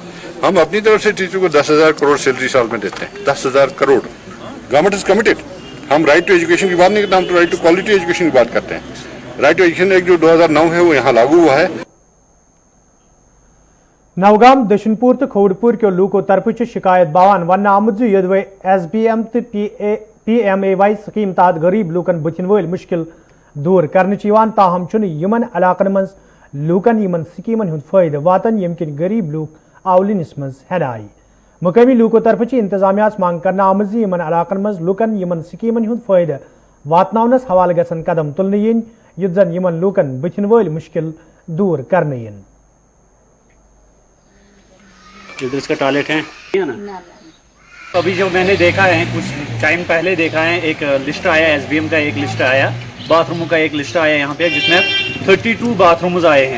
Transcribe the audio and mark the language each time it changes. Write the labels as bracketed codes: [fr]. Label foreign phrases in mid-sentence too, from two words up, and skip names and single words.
[hi] हम अपनी तरफ से टीचर को 10,000 करोड़ सैलरी साल में देते हैं। 10,000 करोड़ [en] government is committed. [hi] हम [en] right to education [hi] की बात नहीं करते, हम तो [en] right to quality education [hi] की बात करते हैं। राइट टू एजुकेशन एक्ट जो 2009 है वो यहाँ लागू हुआ है। [ks] नवगाम दशनपुर तो खोड़पुर के लूको तरफ शिकायत बावान वन आमुद यदवे SBM तो PMAY स्कीम तहत गरीब लूकन बुथिन वल मुश्किल दूर करने ताहम यमन इलाकन मज लूकन यमन स्कीमन हुंद फायदे वातन यमकिन गरीब लूक आवलिनस मज हेनाई। मुकामी लूको तरफ इंतजामिया मांग करना आमज यमन इलाकन मज लूकन यमन स्कीमन हुंद फायदे वातनावनस हवाले गसन कदम तुलने यन युत जन यमन लूकन बुथिन वल मुश्किल दूर करने यन। [hi] इधर इसका टॉयलेट है ना। अभी जो मैंने देखा है कुछ टाइम पहले देखा है, एक लिस्ट आया SBM का, एक लिस्ट आया बाथरूम का, एक लिस्ट आया यहाँ पे जिसमें 32 बाथरूम्स आए हैं।